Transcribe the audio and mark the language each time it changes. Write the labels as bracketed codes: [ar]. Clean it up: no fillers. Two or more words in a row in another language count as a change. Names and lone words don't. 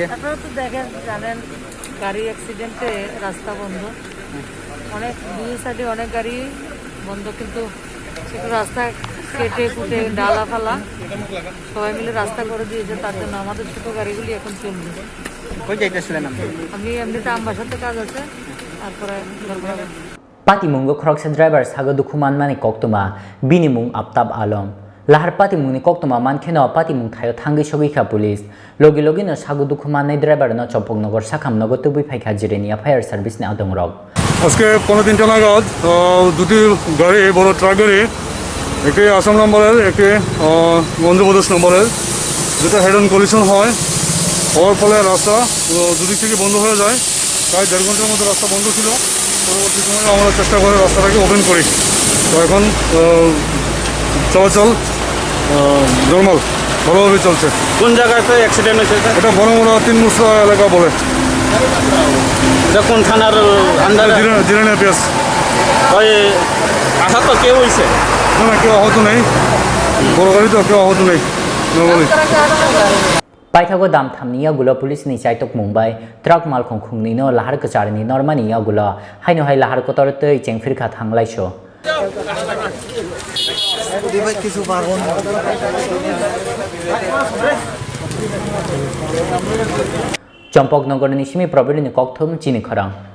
[bn] আপনারা তো দেখেন জানেন গাড়ি অ্যাক্সিডেন্টে রাস্তা বন্ধ, অনেক দুই সাইডে অনেক গাড়ি বন্ধ, কিন্তু একটু রাস্তা কেটে কুটে ডালা ফালা সবাই মিলে রাস্তা করে দিয়েছে, তার জন্য আমাদের ছোট গাড়িগুলি এখন চলবে। কই যাইতেছিলেন আপনি? আমি এমনিতে আম্বাসাতে কাজ আছে, তারপরে [trp] Patimungo Khoroksa driver Sago Dukhomankha koktoma binimung Avtab alom Lahar Patimung ni koktoma mankheno Patimung thayo thangi sogikha police logi logi no Sago Dukhomankha driver no Chopoknogor Sakhamnogor tubui phaikha jirenia [en] fire service [trp] ni adongrok [bn] আজকে 15টা নাগাদ দুটি গাড়ি বড় ট্রাক গাড়ি একটি আসাম নম্বরের একটি অন্ধ্রপ্রদেশ নম্বরের যেটা [en] head on collision [bn] হয়, হওয়ার ফলে রাস্তা দুদিক থেকে বন্ধ হয়ে যায়। প্রায় 1.5 ঘন্টার মতো রাস্তা বন্ধ ছিল। পরবর্তী সময়ে আমরা চেষ্টা করে রাস্তাটাকে ওপেন করি। তো এখন চলাচল নর্মাল ভালোভাবে চলছে। কোন জায়গাতে অ্যাক্সিডেন্ট হয়েছে? এটা বড়মোড়া 3 মুসরা এলাকা বলে। এটা কোন থানার আন্ডারে? জিরানি পিএস। ওই আহত তো কেউ হয়েছে? না কেউ আহত নেই, বড় গাড়ি তো কেউ আহত নেই নর্মালি। [trp] Paithago Damtham ni yagulo police ni chaitok Mumbai truck Malkhung khungni no Lahar Kotor ni normani yagulo haino hai Lahar Kotor tei chengfirkha thanglaiso Champoknogor ni Simi province ni kokthum chini kharang